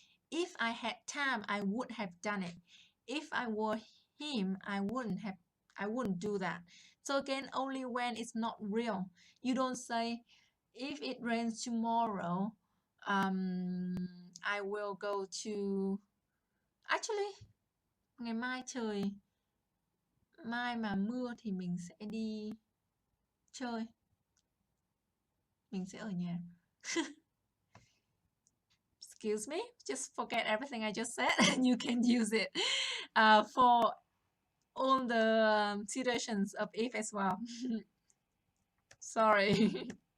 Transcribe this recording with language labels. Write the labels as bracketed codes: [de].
[en] If I had time, I would have done it. If I were him, I wouldn't do that. So again, only when it's not real. You don't say, if it rains tomorrow, I will go to... Actually, [vi] ngày mai mai mà mưa thì mình sẽ đi chơi. Mình sẽ ở nhà. [en] Excuse me, just forget everything I just said and you can use it for all the situations of if as well. Sorry.